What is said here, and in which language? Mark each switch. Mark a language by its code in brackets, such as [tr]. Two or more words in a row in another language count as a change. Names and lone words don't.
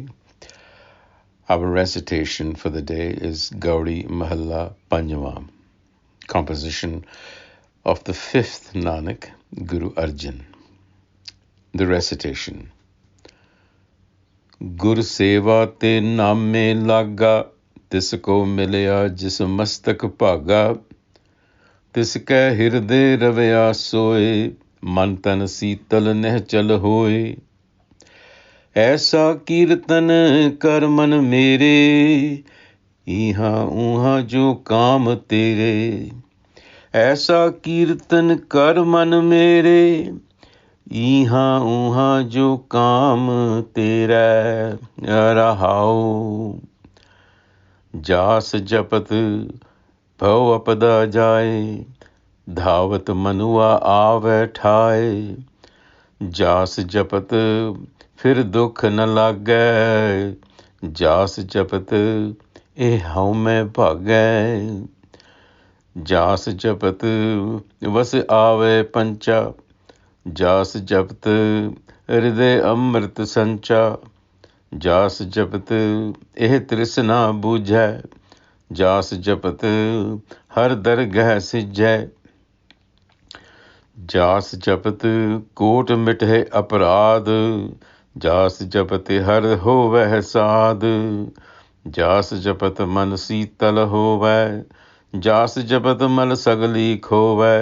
[en] Our recitation for the day is Gauri Mahalla Panjwa, composition of the fifth Nanak, Guru Arjan. The recitation. [pa] ਗੁਰ ਸੇਵਾ ਤੇ ਨਾਮੇ ਲਾਗਾ, ਤਿਸਕੋ ਮਿਲਿਆ ਜਿਸ ਮਸਤਕ ਭਾਗਾ, ਤਿਸਕੈ ਹਿਰਦੇ ਰਵਿਆ ਸੋਏ ਮਨ ਤਨ ਸੀਤਲ ਨਿਹਚਲ ਹੋਏ ਐਸਾ ਕੀਰਤਨ ਕਰ ਮਨ ਮੇਰੇ ਇਹਾਂ ਉਹਾਂ ਜੋ ਕਾਮ ਤੇਰੇ ਐਸਾ ਕੀਰਤਨ ਕਰ ਮਨ ਮੇਰੇ ਇਹਾਂ ਉਹਾਂ ਜੋ ਕਾਮ ਤੇਰਾ ਰਹਾਉ ਜਾਸ ਜਪਤ ਭਵ ਅਪਦਾ ਜਾਏ ਧਾਵਤ ਮਨੂਆ ਆਵੈ ਠਾਏ ਜਾਸ ਜਪਤ ਫਿਰ ਦੁਖ ਨ ਲਾਗੈ ਜਾਸ ਜਪਤ ਏ ਹਉ ਮੈਂ ਭਾਗੈ ਜਾਸ ਜਪਤ ਵਸ ਆਵੈ ਪੰਚਾ ਜਾਸ ਜਪਤ ਹਿਰਦੈ ਅੰਮ੍ਰਿਤ ਸੰਚਾ ਜਾਸ ਜਪਤ ਏਹ ਤ੍ਰਿਸ਼ਨਾ ਬੂਝੈ ਜਾਸ ਜਪਤ ਹਰ ਦਰਗਹਿ ਸਿਜੈ ਜਾਸ ਜਪਤ ਕੋਟ ਮਿਟਹਿ ਅਪਰਾਧ ਜਾਸ ਜਪਤ ਹਰ ਹੋਵੈ ਸਾਧ ਜਾਸ ਜਪਤ ਮਨ ਸੀਤਲ ਹੋਵੈ ਜਾਸ ਜਪਤ ਮਲ ਸਗਲੀ ਖੋਵੈ